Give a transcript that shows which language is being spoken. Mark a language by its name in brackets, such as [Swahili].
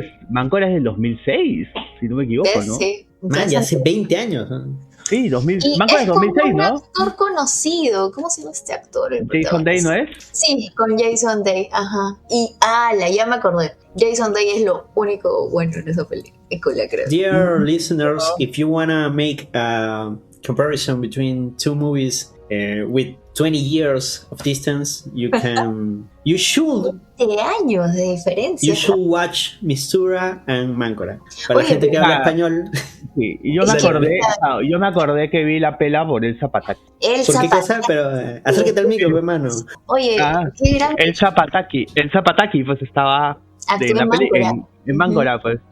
[Spanish] Máncora es del 2006, si no me equivoco, ¿no? Sí. Ya hace 20 años, ¿no? Sí, Máncora es 2006, ¿no? Un actor conocido, ¿cómo se llama este actor? Jason Day, ¿no es? Sí, con Jason Day, ajá. Y, ya me acordé. Jason Day es lo único bueno en esa película, creo. [English] Dear listeners, if you wanna make a comparison between two movies with 20 years of distance, you should... [Spanish] 20 años de diferencia. [English] You should watch Mistura and Máncora. [Spanish] Para la gente que habla español... Sí, y yo me acordé que vi la pela por el Zapataki. ¿Por qué cosa? Pero acércate al micro, hermano. Oye, qué gran... El Zapataki pues estaba en Máncora, pues.